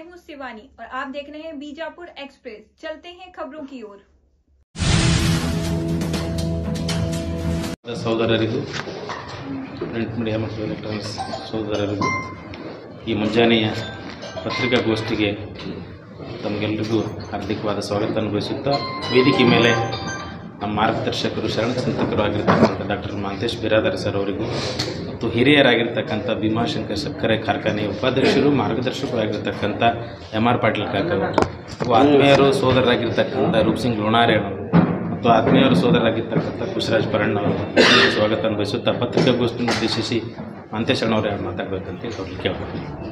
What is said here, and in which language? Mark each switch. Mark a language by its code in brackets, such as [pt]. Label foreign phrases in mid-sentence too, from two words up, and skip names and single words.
[hi] शिवानी और आप देख रहे हैं बीजापुर एक्सप्रेस। चलते हैं खबरों की ओर। [kn] ಸಹೋದರರಿಗೂ [en] print media [kn] ಮತ್ತು ಎಲೆಕ್ಟ್ರಾನಿಕ್ಸ್ ಸಹೋದರರಿಗೂ ಈ ಮುಂಜಾನೆಯ ಪತ್ರಿಕಾಗೋಷ್ಠಿಗೆ ತಮಗೆಲ್ಲರಿಗೂ ಹಾರ್ದಿಕವಾದ ಸ್ವಾಗತ ಬಯಸುತ್ತಾ, ವೇದಿಕೆ ಮೇಲೆ ನಮ್ಮ ಮಾರ್ಗದರ್ಶಕರು ಶರಣ ಚಿಂತಕರು ಆಗಿರ್ತಕ್ಕಂಥ ಡಾಕ್ಟರ್ ಮಹಾಂತೇಶ್ ಬಿರಾದಾರ ಸರ್ ಅವರಿಗೂ ಮತ್ತು ಹಿರಿಯರಾಗಿರ್ತಕ್ಕಂಥ ಭೀಮಾಶಂಕರ್ ಸಕ್ಕರೆ ಕಾರ್ಖಾನೆಯ ಉಪಾಧ್ಯಕ್ಷರು ಮಾರ್ಗದರ್ಶಕರು ಆಗಿರ್ತಕ್ಕಂಥ MR ಪಾಟೀಲ್ ಕಾಕರು ಹಾಗೂ ಆತ್ಮೀಯರು ಸೋದರರಾಗಿರ್ತಕ್ಕಂಥ ರೂಪ್ಸಿಂಗ್ ಲೋಣಾರೆ ಮತ್ತು ಆತ್ಮೀಯರು ಸೋದರರಾಗಿರ್ತಕ್ಕಂಥ ಖುಷರಾಜ್ ಪರಣ್ಣವರು ಸ್ವಾಗತ ಬಯಸುತ್ತಾ, ಪತ್ರಿಕಾಗೋಷ್ಠಿಯನ್ನು ಉದ್ದೇಶಿಸಿ ಮಹಾಂತೇಶ್ ಅಣ್ಣವರೇ ಮಾತಾಡಬೇಕಂತ ಅವ್ರಿಗೆ ಕೇಳ್ತೀನಿ.